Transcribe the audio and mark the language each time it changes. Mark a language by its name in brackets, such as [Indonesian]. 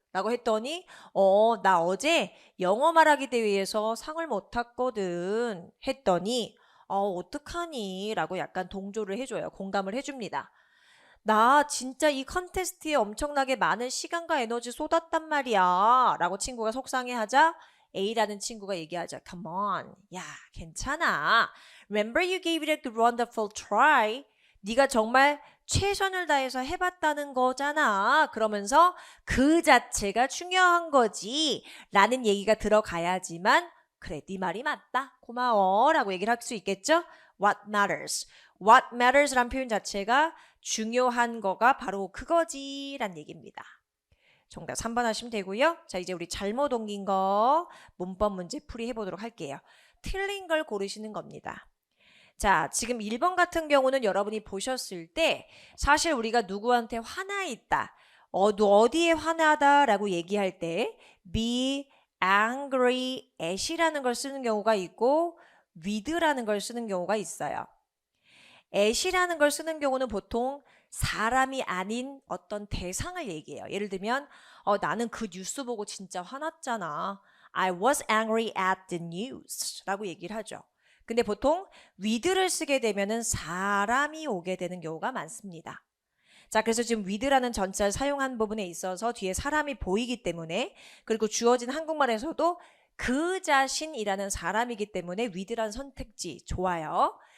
[Korean] 라고 했더니 나 어제 영어 말하기 대회에서 상을 못 탔거든. 했더니 어떡하니? 라고 약간 동조를 해줘요. 공감을 해줍니다. 나 진짜 이 컨테스트에 엄청나게 많은 시간과 에너지 쏟았단 말이야. 라고 친구가 속상해하자 A라는 친구가 얘기하자. [English] Come on. [Korean] 야, 괜찮아. [English] Remember you gave it a wonderful try. [Korean] 네가 정말 최선을 다해서 해봤다는 거잖아. 그러면서 그 자체가 중요한 거지. 라는 얘기가 들어가야지만 그래, 네 말이 맞다. 고마워. 라고 얘기를 할 수 있겠죠? [English] What matters. What matters [Korean] 란 표현 자체가 중요한 거가 바로 그거지. 란 얘기입니다. 정답 3번 하시면 되고요. 자, 이제 우리 잘못 옮긴 거 문법 문제 풀이 해보도록 할게요. 틀린 걸 고르시는 겁니다. 자, 지금 1번 같은 경우는 여러분이 보셨을 때 사실 우리가 누구한테 화나 있다. 어디에 화나다 라고 얘기할 때 be angry at이라는 걸 쓰는 경우가 있고 with라는 걸 쓰는 경우가 있어요. at이라는 걸 쓰는 경우는 보통 사람이 아닌 어떤 대상을 얘기해요. 예를 들면 나는 그 뉴스 보고 진짜 화났잖아. [English] I was angry at the news [Korean] 라고 얘기를 하죠. 근데 보통 with를 쓰게 되면은 사람이 오게 되는 경우가 많습니다. 자, 그래서 지금 with라는 전자를 사용한 부분에 있어서 뒤에 사람이 보이기 때문에 그리고 주어진 한국말에서도 그 자신이라는 사람이기 때문에 with라는 선택지 좋아요.